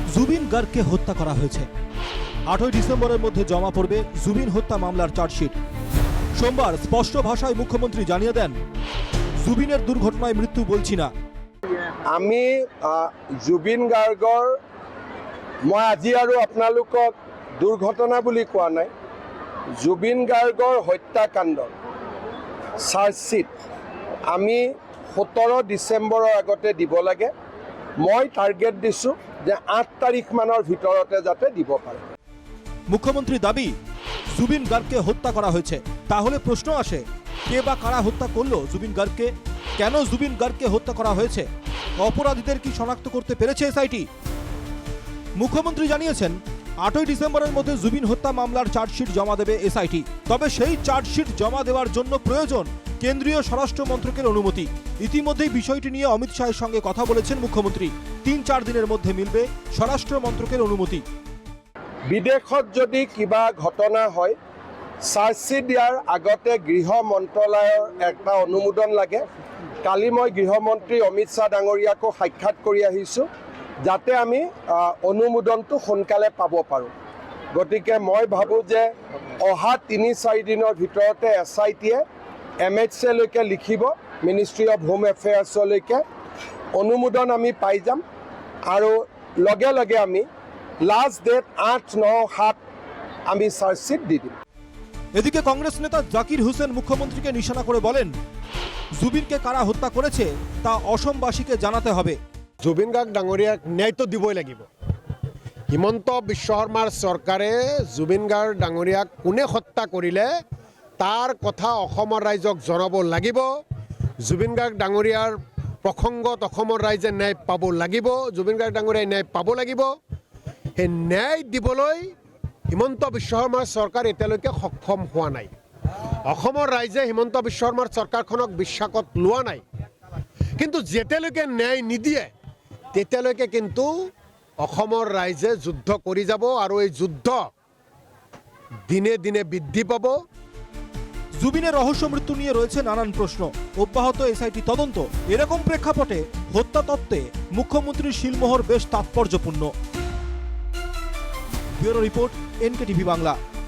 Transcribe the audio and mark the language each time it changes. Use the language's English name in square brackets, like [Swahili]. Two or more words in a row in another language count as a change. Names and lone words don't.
[Bangla] জুবিন গার্গকে হত্যা করা হয়েছে। 8ই ডিসেম্বরের মধ্যে জমা পড়বে জুবিন হত্যা মামলার চার্জশিট। সোমবার স্পষ্ট ভাষায় মুখ্যমন্ত্রী জানিয়ে দেন, জুবিনের দুর্ঘটনায় মৃত্যু বলছি না। [Assamese] আমি জুবিন গাৰ্গৰ মই আজি আৰু আপোনালোকক দুৰ্ঘটনা বুলি কোৱা নাই। জুবিন গাৰ্গৰ হত্যাকাণ্ডৰ চাৰ্জশ্বিট আমি 17 ডিচেম্বৰৰ আগতে দিব লাগে। মই টাৰ্গেট দিছোঁ যে 8 তাৰিখমানৰ ভিতৰতে যাতে দিব পাৰে। [Bangla] মুখ্যমন্ত্রী দাবি, জুবিন গার্গকে হত্যা করা হয়েছে। তাহলে প্রশ্ন আসে, কে বা কারা হত্যা করলো জুবিন গার্গকে? কেন জুবিন গার্গকে হত্যা করা হয়েছে? অপরাধীদের কি শনাক্ত করতে পেরেছে এসআইটি? মুখ্যমন্ত্রী জানিয়েছেন, 8ই ডিসেম্বরের মধ্যে জুবিন হত্যা মামলার চার্জশিট জমা দেবে এসআইটি। তবে সেই চার্জশিট জমা দেওয়ার জন্য প্রয়োজন কেন্দ্রীয় স্বরাষ্ট্র মন্ত্রকের অনুমতি। ইতিমধ্যেই বিষয়টি নিয়ে অমিত শাহের সঙ্গে কথা বলেছেন মুখ্যমন্ত্রী। 3-4 দিনের মধ্যে মিলবে স্বরাষ্ট্র মন্ত্রকের অনুমতি। [Assamese] বিদেশত যদি কিবা ঘটনা হয়, চাৰ্জশ্বিট দিয়াৰ আগতে গৃহ মন্ত্ৰালয়ৰ এটা অনুমোদন লাগে। কালি মই গৃহমন্ত্ৰী অমিত শ্বাহ ডাঙৰীয়াকো সাক্ষাৎ কৰি আহিছোঁ, যাতে আমি অনুমোদনটো সোনকালে পাব পাৰোঁ। গতিকে মই ভাবোঁ যে অহা 3-4 দিনৰ ভিতৰতে এছআইটিয়ে MHAলৈকে লিখিব, মিনিষ্ট্ৰী অফ হোম এফেয়াৰ্ছলৈকে অনুমোদন আমি পাই যাম, আৰু লগে লগে আমি [English] last date [Assamese] 8-9-7 আমি চার্জশিট দি দিম। [Bangla] এদিকে কংগ্রেস নেতা জাকির হোসেন মুখ্যমন্ত্রীকে নিশানা করে বলেন, জুবিনকে কারা হত্যা করেছে তা অসমবাসীকে জানাতে হবে। [Assamese] জুবিন গাৰ্গ ডাঙৰীয়াক ন্যায়টো দিবই লাগিব। হিমন্ত বিশ্ব শৰ্মাৰ চৰকাৰে জুবিন গাৰ্গ ডাঙৰীয়াক কোনে হত্যা কৰিলে তাৰ কথা অসমৰ ৰাইজক জনাব লাগিব। জুবিন গাৰ্গ ডাঙৰীয়াৰ প্ৰসংগত অসমৰ ৰাইজে ন্যায় পাব লাগিব। জুবিন গাৰ্গ ডাঙৰীয়াই ন্যায় পাব লাগিব। সেই ন্যায় দিবলৈ হিমন্ত বিশ্ব শৰ্মাৰ চৰকাৰ এতিয়ালৈকে সক্ষম হোৱা নাই। অসমৰ ৰাইজে হিমন্ত বিশ্ব শৰ্মাৰ চৰকাৰখনক বিশ্বাসত লোৱা নাই। কিন্তু যেতিয়ালৈকে ন্যায় নিদিয়ে তেতিয়ালৈকে কিন্তু অসমৰ ৰাইজে যুদ্ধ কৰি যাব, আৰু এই যুদ্ধ দিনে দিনে বৃদ্ধি পাব। [Bangla] জুবিনের রহস্য মৃত্যু নিয়ে রয়েছে নানান প্রশ্ন। অব্যাহত এসআইটি তদন্ত। এরকম প্রেক্ষাপটে হত্যা তত্ত্বে মুখ্যমন্ত্রীর শিলমোহর বেশ তাৎপর্যপূর্ণ। [English] bureau report, [Bangla] NKTV বাংলা।